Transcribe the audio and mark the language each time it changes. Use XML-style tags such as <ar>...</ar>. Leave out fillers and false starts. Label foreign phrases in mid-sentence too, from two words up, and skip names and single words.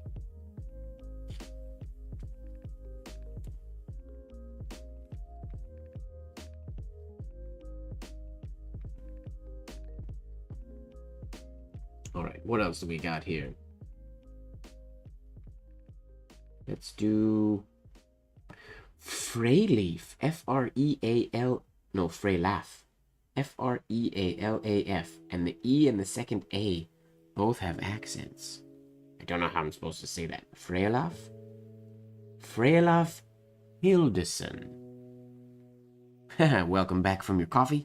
<en>All right, what else do we got here? Let's do Freyleaf. F-R-E-A-L... No, Freylaf. F-R-E-A-L-A-F. And the E and the second A both have accents. I don't know how I'm supposed to say that. Freylaf? Freylaf Hildeson. Welcome back from your coffee.</en>